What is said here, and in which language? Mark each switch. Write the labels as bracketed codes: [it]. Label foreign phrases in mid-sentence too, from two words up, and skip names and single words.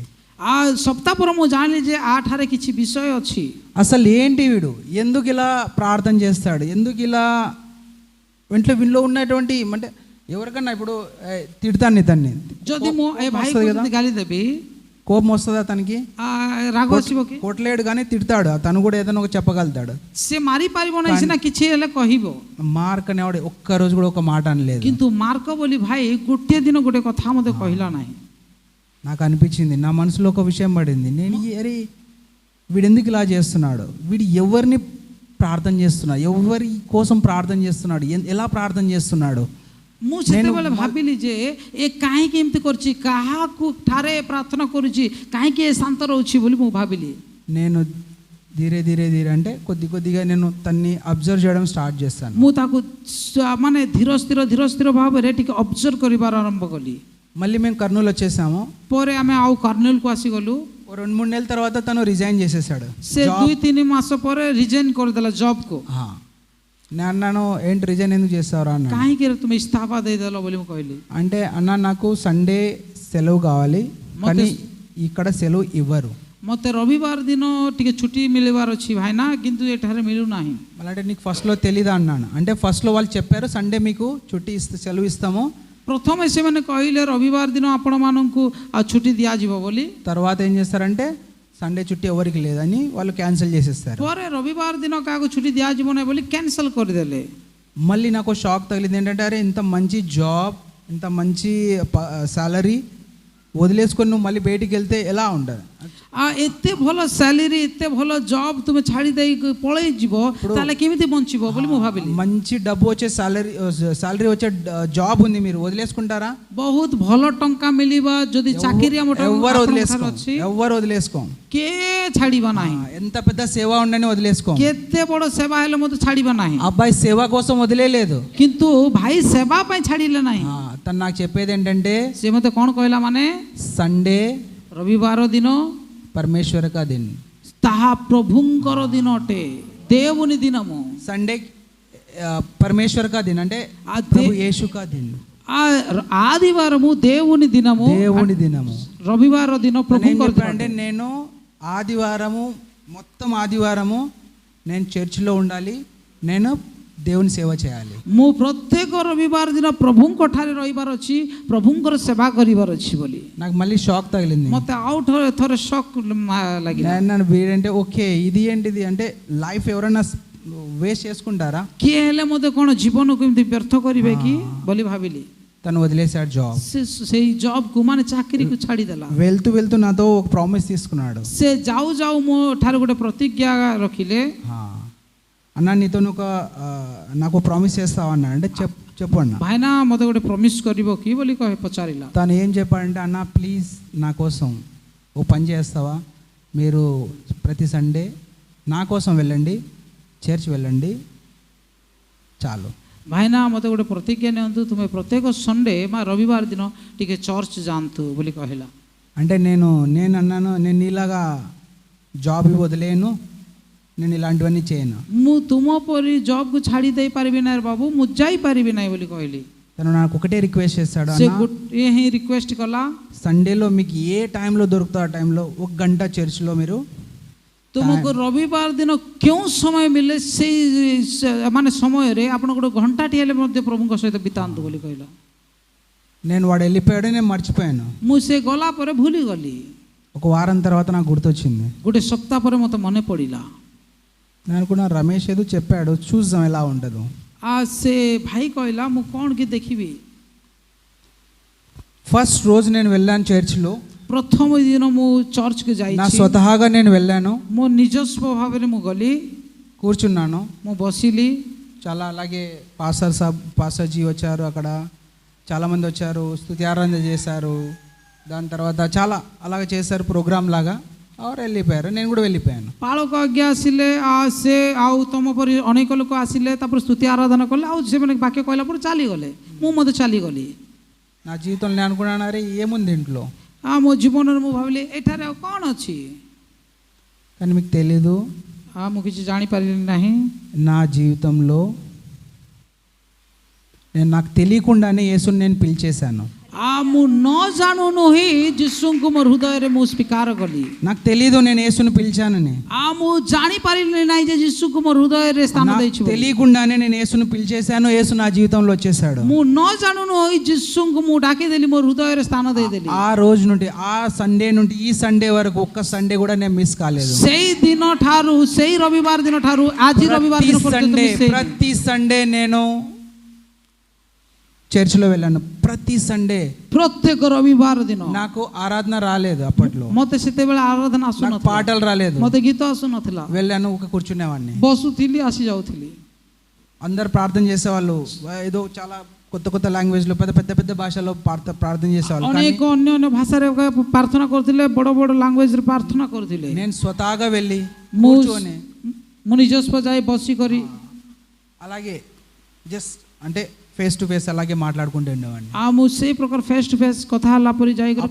[or] ସପ୍ତାହ ପରେ ମୁଁ ଜାଣିଲି ଯେ ଆଠାରେ କିଛି ବିଷୟ ଅଛି. [te] అసలు ఏంటి వీడు, ఎందుకు ఇలా ప్రార్థన చేస్తాడు, ఎందుకు ఇలా వీళ్ళు ఉన్నటువంటి అంటే ఎవరికన్నా ఇప్పుడు తిడతాను ఇతన్ని, [or] ଯଦି ମୁଁ ଏ ଭାଇ ଗାଲି ଦେବି, [te] కోపం వస్తుందా తనకి, [or] ରାଗ ଆସିବ କି, [te] కొట్టలేడు కానీ తిడతాడు, తను కూడా ఏదైనా ఒక చెప్పగలుగుతాడు. [or] ସେ ମାରିପାରିବ ନାହିଁ ସିନା, କିଛି ହେଲେ କହିବ. [te] మార్క్ అనేవాడు ఒక్క రోజు కూడా ఒక మాట అనలేదు. [or] କିନ୍ତୁ ମାର୍କ ବୋଲି ଭାଇ ଗୋଟିଏ ଦିନ ଗୋଟେ କଥା ମୋତେ କହିଲା ନାହିଁ. [te] నాకు అనిపించింది, నా మనసులో ఒక విషయం పడింది, నేను అరే వీడు ఎందుకు ఇలా చేస్తున్నాడు, వీడు ఎవరిని ప్రార్థన చేస్తున్నాడు, ఎవరి కోసం ప్రార్థన చేస్తున్నాడు, ఎలా ప్రార్థన చేస్తున్నాడు. [or] ମୁଁ ସେତେବେଳେ ଭାବିଲି ଯେ ଏ କାହିଁକି ଏମିତି କରୁଛି, କାହାକୁ ଠାରେ ପ୍ରାର୍ଥନା କରୁଛି, କାହିଁକି ଏ ଶାନ୍ତ ରହୁଛି ବୋଲି ମୁଁ ଭାବିଲି. [te] నేను [hi] धीरे धीरे धीरे [te] అంటే కొద్దిగా నేను తన్ని అబ్జర్వ్ చేయడం స్టార్ట్ చేస్తాను. [or] ମୁଁ ତାକୁ ମାନେ ଧୀର ସ୍ଥିର ଭାବରେ ଟିକେ ଅବଜର୍ଭ କରିବାର ଆରମ୍ଭ କଲି. [te] మళ్ళీ మేము కర్నూలు వచ్చేసాము. [or] ପରେ ଆମେ ଆଉ కర్నూలుకు ଆସିଗଲୁ. [te] 2-3 నెలల తర్వాత తను రిజైన్ చేసేసాడు. [or] ସେ 2-3 ମାସ ପରେ ରିଜାଇନ୍ କରିଦେଲା ଜବ୍କୁ. [te] నేను అన్నాను ఏంటి రిజైన్ ఎందుకు చేస్తావురా అన్న. [or] କାହିଁକି ତୁମେ ଇସ୍ତଫା ଦେଇଦେଲ ବୋଲି ମୁଁ କହିଲି. [te] అంటే అన్న నాకు సండే సెలవు కావాలి, కానీ ఇక్కడ సెలవు ఇవ్వరు. [or] ମୋତେ ରବିବାର ଦିନ ଟିକେ ଛୁଟି ମିଳିବାର ଅଛି ଭାଇନା, କିନ୍ତୁ ଏଠାରେ ମିଳୁନାହିଁ. [te] అంటే నీకు ఫస్ట్లో తెలీదా అన్నాను. అంటే ఫస్ట్లో వాళ్ళు చెప్పారు సండే మీకు ଛୁଟି సెలవు ఇస్తాము. [or] ପ୍ରଥମେ ସେମାନେ କହିଲେ ରବିବାର ଦିନ ଆପଣମାନଙ୍କୁ ଛୁଟି ଦିଆଯିବ ବୋଲି. [te] తర్వాత ఏం చేస్తారంటే సండే చుట్టి ఎవరికి లేదని వాళ్ళు క్యాన్సిల్ చేసేస్తారు. [or] ପରେ రవిବାର ଦିନ କାହାକୁ ଛୁଟି ଦିଆଯିବ ନାହିଁ ବୋଲି କ୍ୟାନ୍ସଲ୍ କରିଦେଲେ. [te] మళ్ళీ నాకు షాక్ తగిలింది ఏంటంటే అరే ఇంత మంచి జాబ్, ఇంత మంచి సాలరీ, వదిలేసుకొని నువ్వు మళ్ళీ బయటికి వెళ్తే ఎలా ఉంటుంది? [or] ଏତେ ଭଲ ସାଲେରୀ ଏତେ ଭଲ ଜବ୍ ତୁମେ ଛାଡ଼ି ଦେଇ ପଳେଇ ଯିବ ତାହେଲେ କେମିତି ବଞ୍ଚିବ ବୋଲି ମୁଁ ଭାବିଲି। [te] మంచి డబ్బు వచ్చే సాలరీ వచ్చే జాబ్ ఉంది, మీరు వదిలేసుకుంటారా? [or] ବହୁତ ଭଲ ଟଙ୍କା ମିଳିବ ଯଦି ଚାକିରି ଆମ [te] ఎవరు వదిలేసుకో, [or] କିଏ ଛାଡ଼ିବ ନାହିଁ। [te] ఎంత పెద్ద సేవ ఉండని వదిలేసుకో। [or] କେତେ ବଡ଼ ସେବା ହେଲେ ମଧ୍ୟ ଛାଡ଼ିବ ନାହିଁ। [te] అబ్బాయి సేవ కోసం వదిలేలేదు, [or] କିନ୍ତୁ ଭାଇ ସେବା ପାଇଁ ଛାଡ଼ିଲେ ନାହିଁ। [te] తను నాకు చెప్పేది ఏంటంటే [or] ସେ ମୋତେ କ'ଣ କହିଲା ମାନେ [te] సండే [or] ରବିବାର ଦିନ [hi] परमेश्वर का दिन, [or] ତାହା ପ୍ରଭୁଙ୍କର ଦିନ ଅଟେ, [te] దేవుని దినము। సండే [hi] परमेश्वर का दिन [te] అంటే [hi] प्रभु यीशु का दिन, [te] ఆదివారము దేవుని దినము, దేవుని దినము। [or] ରବିବାର ଦିନ ପ୍ରଭୁଙ୍କର ଦିନ। [te] అంటే నేను ఆదివారము మొత్తం ఆదివారము నేను చర్చిలో ఉండాలి, నేను దేవుని సేవ చేయాలి। [or] ମୁଁ ପ୍ରତ୍ୟେକ ରବିବାର ଦିନ ପ୍ରଭୁଙ୍କ ଠାରେ ରହିବାର ଅଛି, ପ୍ରଭୁଙ୍କର ସେବା କରିବାର ଅଛି ବୋଲି [te] నాకు మళ్ళీ షాక్ తగిలింది। [or] ମୋତେ ଆଉ ଥରେ ଶକ୍ ଲାଗିଲା। [te] నన్ను వీడంటే ఓకే ఇది ఏంటిది అంటే లైఫ్ ఎవరైనా వేస్ట్ చేసుకుంటారా? [or] କିଏ ହେଲେ ମୋତେ କ'ଣ ଜୀବନକୁ ଏମିତି ବ୍ୟର୍ଥ କରିବେ କି ବୋଲି ଭାବିଲି। [te] తను వదిలేశాడు జాబ్, [or] ସେଇ ଜବ୍କୁ ମାନେ ଚାକିରିକୁ ଛାଡ଼ିଦେଲା। [te] వెళ్తూ వెళ్తూ నాతో ఒక ప్రామిస్ తీసుకున్నాడు। [or] ସେ ଯାଉ ଯାଉ ମୋ ଠାରେ ଗୋଟେ ପ୍ରତିଜ୍ଞା ରଖିଲେ, [te] అన్న నీతో నాకు ప్రామిస్ చేస్తావా అన్న అంటే చెప్పు అన్న। [or] ଭାଇନା ମୋତେ ଗୋଟେ ପ୍ରମିସ୍ କରିବ କି ବୋଲି ପଚାରିଲା। [te] తను ఏం చెప్పాడంటే అన్న ప్లీజ్ నా కోసం ఓ పని చేస్తావా, మీరు ప్రతి సండే నా కోసం వెళ్ళండి, చర్చ్ వెళ్ళండి చాలు। [or] ଭାଇନା ମୋତେ ଗୋଟେ ପ୍ରତିଜ୍ଞା ନିଅନ୍ତୁ, ତୁମେ ପ୍ରତ୍ୟେକ ସଣ୍ଡେ ବା ରବିବାର ଦିନ ଟିକେ ଚର୍ଚ୍ଚ ଯାଆନ୍ତୁ ବୋଲି କହିଲା। [te] అంటే నేను అన్నాను నేను నీలాగా జాబ్ వదిలేను, నేను ఇలాంటివన్నీ చేయను। [or] ମୁଁ ତୁମ ପରି ଜବ୍କୁ ଛାଡ଼ି ଦେଇପାରିବି ନାହିଁ ବାବୁ, ମୁଁ ଯାଇପାରିବି ନାହିଁ ବୋଲି କହିଲି। [te] తను నాకు ఒకటే రిక్వెస్ట్ చేస్తాడు, [or] ସେ ଗୋଟିଏ ହିଁ ରିକ୍ୱେଷ୍ଟ କଲା, [te] సండేలో మీకు ఏ టైంలో దొరుకుతా ఆ టైంలో 1 గంట చర్చ్లో మీరు [or] ତୁମକୁ ରବିବାର ଦିନ କେଉଁ ସମୟ ମିଳେ ସେଇ ମାନେ ସମୟରେ ଆପଣ ଗୋଟେ ଘଣ୍ଟାଟି ହେଲେ ମଧ୍ୟ ପ୍ରଭୁଙ୍କ ସହିତ ବିତାନ୍ତୁ ବୋଲି କହିଲା। [te] నేను వాడు వెళ్ళిపోయాడు, నేను మర్చిపోయాను। [or] ମୁଁ ସେ ଗଲା ପରେ ଭୁଲିଗଲି। [te] ఒక వారం తర్వాత నాకు గుర్తొచ్చింది, [or] ଗୋଟେ ସପ୍ତାହ ପରେ ମୋତେ ମନେ ପଡ଼ିଲା। [te] నేను అనుకున్నా రమేష్ ఏదో చెప్పాడు చూద్దాం ఎలా ఉంటుందో। [or] ସେ ଭାଇ କହିଲା ମୁଁ କ'ଣ କି ଦେଖିବି। [te] ఫస్ట్ రోజు నేను వెళ్ళాను చర్చ్లో, [or] ପ୍ରଥମ ଦିନ ମୁଁ ଚର୍ଚ୍ଚକୁ [te] నా [or] ଯାଇଛି, [te] స్వతహాగా నేను వెళ్ళాను, [or] ମୋ ନିଜସ୍ୱ ଭାବରେ ମୁଁ ଗଲି, [te] కూర్చున్నాను, [or] ମୁଁ ବସିଲି। [te] చాలా అలాగే పాస్టర్జీ వచ్చారు, అక్కడ చాలామంది వచ్చారు, స్తుతి ఆరాధన చేశారు, దాని తర్వాత చాలా అలాగే చేశారు ప్రోగ్రామ్ లాగా, ఆరు వెళ్ళిపోయారు, నేను కూడా వెళ్ళిపోయాను। [or] ପାଳକ ଆଜ୍ଞା ଆସିଲେ, ସେ ଆଉ ତମ ପରି ଅନେକ ଲୋକ ଆସିଲେ, ତାପରେ ସ୍ତୁତି ଆରାଧନା କଲେ, ଆଉ ସେମାନେ ବାକ୍ୟ କହିଲା ପରେ ଚାଲିଗଲେ, ମୁଁ ମଧ୍ୟ ଚାଲିଗଲି। [te] నా జీవితంలో నేను అనుకున్నాను అరే ఏముంది ఇంట్లో, [or] ମୋ ଜୀବନରେ ମୁଁ ଭାବିଲି ଏଠାରେ ଆଉ କ'ଣ ଅଛି, [te] కానీ మీకు తెలీదు [or] ମୁଁ କିଛି ଜାଣିପାରିଲି ନାହିଁ। [te] నా జీవితంలో నాకు తెలియకుండానే యేసుని నేను పిలిచేశాను। [or] ମୁଁ ନ ଜାଣୁନୁ ହିଁ ଯୀଶୁଙ୍କୁ ମୋ ହୃଦୟରେ ମୁଁ ସ୍ୱୀକାର କଲି। [te] నాకు తెలీదు నేను యేసుని పిలిచానని, [or] ମୁଁ ଜାଣିପାରିଲି ନାହିଁ ଯେ ଯୀଶୁଙ୍କୁ ମୋ ହୃଦୟରେ ସ୍ଥାନ ଦେଇଛି। [te] తెలియకుండానే నేను యేసుని పిలిచేశాను, యేసు నా జీవితంలో వచ్చేసాడు। [or] ମୁଁ ନ ଜାଣୁନୁ ହିଁ ଯୀଶୁଙ୍କୁ ମୁଁ ଡାକିଦେଲି, ମୋ ହୃଦୟରେ ସ୍ଥାନ ଦେଇଦେଲି। [te] ఆ రోజు నుండి ఆ సండే నుండి ఈ సండే వరకు ఒక్క సండే కూడా నేను మిస్ కాలేదు। [or] ସେଇ ଦିନ ଠାରୁ, ସେଇ ରବିବାର ଦିନ ଠାରୁ ଆଜି ରବିବାର ଦିନ ପର୍ଯ୍ୟନ୍ତ [te] ప్రతి సండే నేను చర్చిలో వెళ్ళాను, ప్రతి సండే [or] ପ୍ରତ୍ୟେକ ରବିବାର ଦିନ। [te] నాకు ఆరాధన రాలేదు అప్పట్లో, [or] ମୋତେ ସେତେବେଳେ ଆରାଧନା ଆସୁନଥିଲା, [te] పాటలు రాలేదు, [or] ମୋତେ గୀତ ଆସୁନଥିଲା। [te] వెళ్ళాను ఒక కూర్చునేవాడిని, [or] ବସୁଥିଲି ଆସି ଯାଉଥିଲି। [te] అందరు ప్రార్థన చేసేవాళ్ళు, ఏదో చాలా కొత్త కొత్త లాంగ్వేజ్లో పెద్ద పెద్ద భాషలో ప్రార్థన చేసేవాళ్ళు, [or] ଅନେକ ଅନ୍ୟ ଅନ୍ୟ ଭାଷାରେ ପ୍ରାର୍ଥନା କରୁଥିଲେ, ବଡ଼ ବଡ଼ ଲାଙ୍ଗୁଏଜରେ ପ୍ରାର୍ଥନା କରୁଥିଲେ। [te] నేను స్వతహాగా వెళ్ళి [or] ମୁଁ [te] కూర్చొని [or] ନିଜସ୍ୱ ଯାଇ ବସିକରି [te] అలాగే జస్ట్ అంటే [en] face to face [te] అలాగే మాట్లాడుకుంటూ ఉండేవాడిని। [or] ମୁଁ ସେଇ ପ୍ରକାର [en] face to face [or] କଥା ହେଲା ପରି ଯାଇକରି